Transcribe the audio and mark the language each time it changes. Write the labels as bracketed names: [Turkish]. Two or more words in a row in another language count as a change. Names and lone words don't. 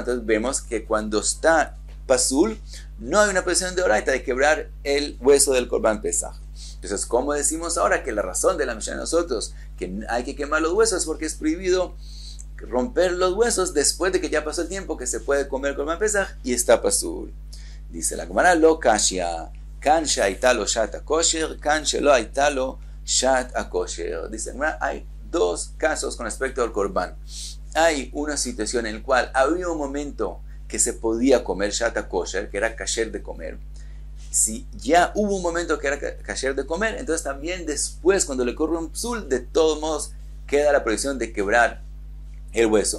[Spanish] Entonces vemos que cuando está pasul, no hay una prohibición de oraita de quebrar el hueso del Korban Pesach. Entonces, ¿cómo decimos ahora que la razón de la Mishnah de nosotros que hay que quemar los huesos es porque es prohibido romper los huesos después de que ya pasó el tiempo que se puede comer el Korban Pesach y está pasul? Dice la Gemara, [Aramaic] לא קשיא, כאן שהיתה לו שעת הכושר, כאן שלא היתה לו שעת הכושר. [Spanish] Dice, hay dos casos con respecto al Korban. Hay una situación en la cual había un momento que se podía comer [Hebrew] שעת הכושר, [Spanish] que era kasher de comer. Si ya hubo un momento que era kasher de comer, entonces también después, cuando le corre un psul, de todos modos queda la prohibición de quebrar el hueso.